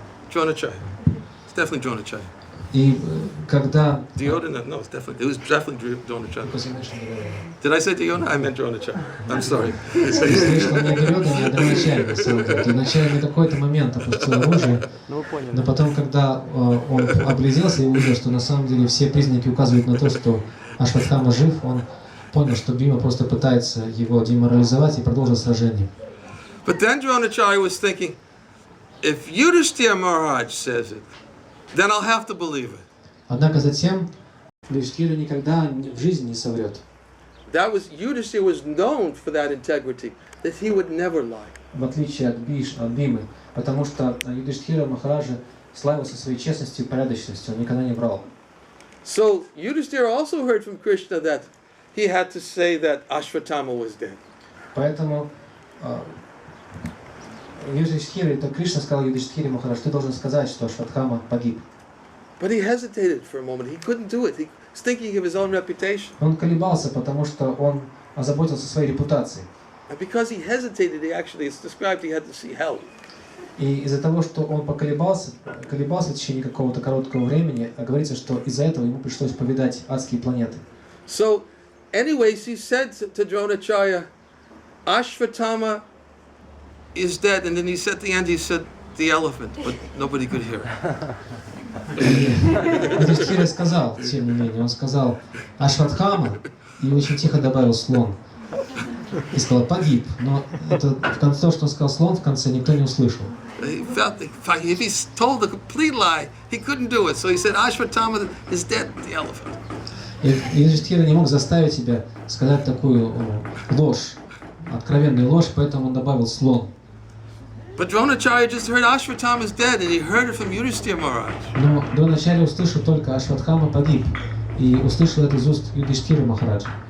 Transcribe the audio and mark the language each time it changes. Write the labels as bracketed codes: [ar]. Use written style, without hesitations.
[en] Dronacharya. It's definitely Dronacharya. [ru] И когда... [en] Duryodhana? No, it was definitely Dronacharya. Did I say Duryodhana? I meant Dronacharya. I'm sorry. [ru] Слышно не Дурёдхана, а Дроначарья. Дроначарья на какой-то момент опустил оружие, но потом, когда он огляделся и увидел, что на самом деле все признаки указывают на то, что Ашватthама жив, он понял, что Бима просто пытается его деморализовать и продолжил сражение. [en] But then Dronacharya was thinking, if Yudhishthira Maharaj says it, then I'll have to believe it. [ru] Однако затем Юдхиштхира никогда в жизни не соврет. [en] Yudhishthira was known for that integrity, that he would never lie. [ru] В отличие от Бимы, потому что Юдхиштхира Махараджа славился своей честностью и порядочностью, он никогда не врал. [en] So Yudhishthira also heard from Krishna that he had to say that Ashwatthama was dead. [ru] Поэтому Юдхиштхира, это Кришна сказал Юдхиштхире Махарадж, ты должен сказать, что Ашватthама погиб. [en] But he hesitated for a moment. He couldn't do it. He was thinking of his own reputation. [ru] Он колебался, потому что он озаботился своей репутацией. [en] And because he hesitated, it's described he had to see hell. [ru] И из-за того, что он колебался в течение какого-то короткого времени, говорится, что из-за этого ему пришлось повидать адские планеты. [en] So, anyways, he said to Dronacharya, Ashwatthama is dead, and then he said at the end, he said the elephant, but nobody could hear it. [ru] Юдхиштхира сказал, тем не менее, он сказал Ашватthама и очень тихо добавил слон. И сказал погиб, но это в конце, то, что он сказал слон, в конце никто не услышал. [en] He felt if he told a complete lie, he couldn't do it. So he said Ashwatthama is dead, the elephant. [ru] И Юдхиштхира не мог заставить себя сказать такую ложь, откровенную ложь, поэтому он добавил слон. [en] But Dronacharya just heard Ashwatthama is dead, and he heard it from Yudhishthira Maharaj. [ru] Но Дроначарья услышал только Ашватthама погиб, и услышал это из уст Юдхиштхиры Махараджа.